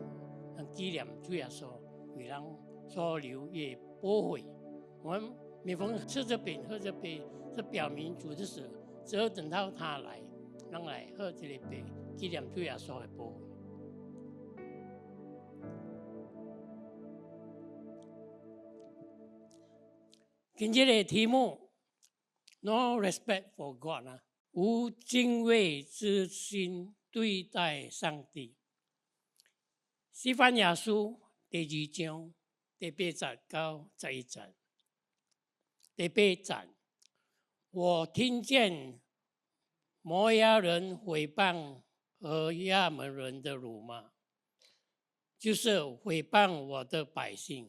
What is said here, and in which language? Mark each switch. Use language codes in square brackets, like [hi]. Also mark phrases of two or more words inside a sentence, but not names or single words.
[zh] 紀念主耶穌為人所流也保惠，我們每逢吃着餅喝着杯，是表明主的死，只有等到他來，讓來喝這個杯，紀念主耶穌的保惠。今日的題目 ， [en] No respect for God [zh] 無敬畏之心對待上帝。西番雅書第2章第8節到11節。第8節，我聽見摩押人毀謗和亞捫人的辱罵，就是毀謗我的百姓。